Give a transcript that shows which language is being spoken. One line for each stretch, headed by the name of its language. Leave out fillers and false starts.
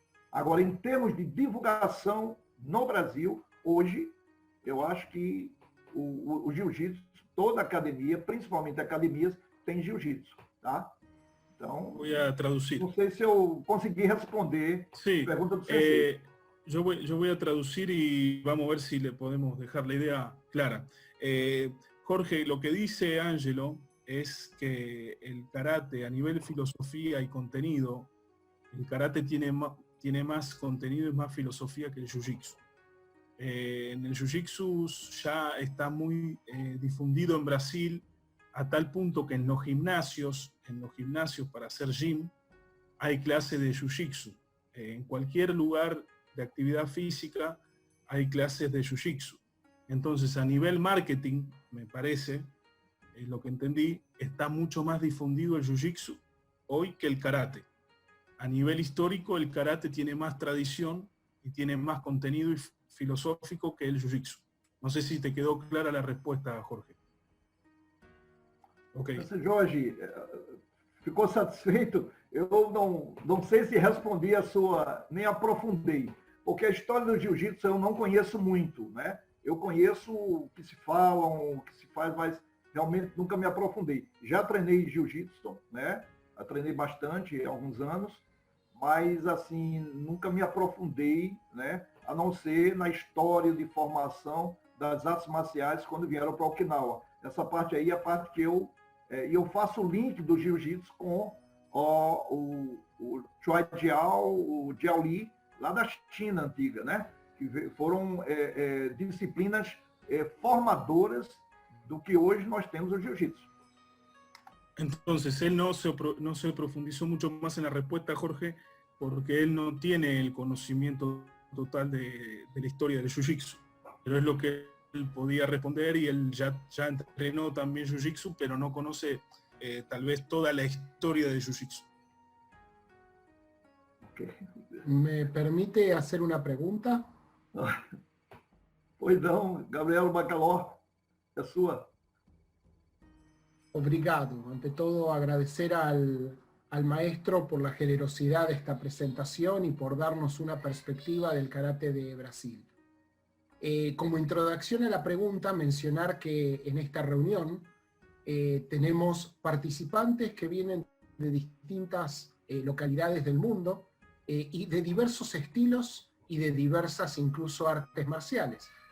Portuguese: Agora, em termos de divulgação no Brasil, hoje, eu acho que o jiu-jitsu, toda academia, principalmente academias, tem jiu-jitsu, tá? Então,
Spanish: voy a traducir.
Portuguese: não sei se eu consegui responder
Spanish: Sí,
Portuguese: a pergunta do CC.
Spanish: yo voy a traducir y vamos a ver si le podemos dejar la idea clara. Jorge, lo que dice Ángelo es que el karate a nivel filosofía y contenido, el karate tiene más contenido y más filosofía que el jiu-jitsu. En el jiu-jitsu ya está muy difundido en Brasil a tal punto que en los gimnasios para hacer gym, hay clases de jiu-jitsu. En cualquier lugar de actividad física hay clases de jiu-jitsu. Entonces, a nivel marketing, me parece, es lo que entendí, está mucho más difundido el jiu-jitsu hoy que el karate. A nivel histórico, el karate tiene más tradición y tiene más contenido filosófico que el jiu-jitsu. No sé si te quedó clara la respuesta, Jorge. Ok.
Portuguese: Jorge, ficou satisfeito? Eu não sei se respondi a sua, nem aprofundei, porque a história do jiu-jitsu eu não conheço muito, né? Eu conheço o que se fala, o que se faz, mas realmente nunca me aprofundei. Já treinei jiu-jitsu, né? Eu treinei bastante há alguns anos, mas assim, nunca me aprofundei, né? A não ser na história de formação das artes marciais quando vieram para Okinawa. Essa parte aí é a parte que eu faço o link do jiu-jitsu com o Choi Jiao, o Jiao Li, lá da China antiga, né? Que foram disciplinas formadoras do que hoje nós temos o jiu-jitsu.
Spanish: Entonces, él no se profundizó mucho más en la respuesta, Jorge, porque él no tiene el conocimiento total de la historia del jiu-jitsu. Pero es lo que él podía responder y él ya entrenó también jiu-jitsu, pero no conoce tal vez toda la historia del jiu-jitsu. Okay. ¿Me permite hacer una pregunta?
Portuguese: Pois não, Gabriel Bacaló, é sua. Obrigado.
Spanish: Ante todo, agradecer al maestro por la generosidad de esta presentación y por darnos una perspectiva del karate de Brasil. Como introducción a la pregunta, mencionar que en esta reunión tenemos participantes que vienen de distintas localidades del mundo y de diversos estilos y de diversas incluso artes marciales.